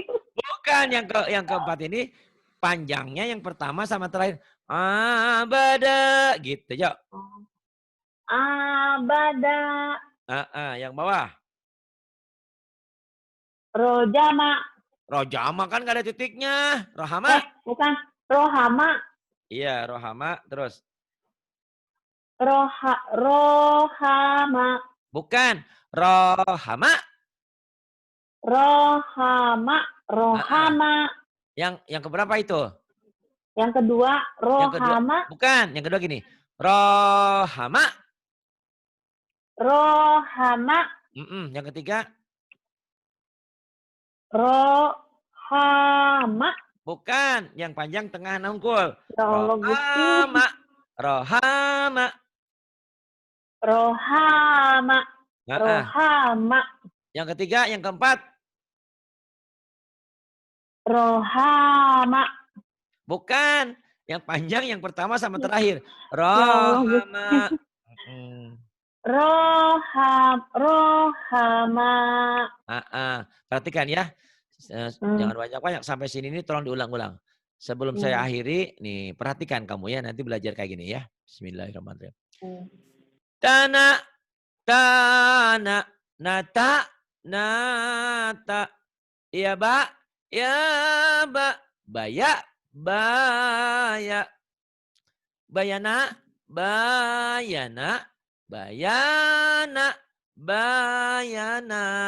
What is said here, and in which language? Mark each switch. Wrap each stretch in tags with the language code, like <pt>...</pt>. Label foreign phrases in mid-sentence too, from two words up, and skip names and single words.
<id>Bukan yang keempat ini panjangnya yang pertama sama terakhir. Abada gitu, yuk. Abada. Yang bawah. Rojama. Rojama kan gak ada titiknya. Rohama. Bukan. Rohama. Iya, rohama. Terus. Rohama. Bukan. Rohama. Rohama. Yang keberapa itu? Yang kedua, rohama. Bukan. Yang kedua gini. Rohama. Rohama. Yang ketiga. Rohama. Bukan. Yang panjang tengah nungkul. Rohama. Rohama. Rohama. Rohama. Yang ketiga, yang keempat. Rohama. Bukan. Yang panjang yang pertama sama terakhir. Rohama. Rohama. Perhatikan ya. Jangan banyak-banyak. Sampai sini ini tolong diulang-ulang. Sebelum saya akhiri, nih perhatikan kamu ya. Nanti belajar kayak gini ya. Bismillahirrahmanirrahim. Tanah. Nata. Nata. Ya ba. Ya ba. Baya. Baya. Bayana. Bayana. Bayana. Bayana.</id>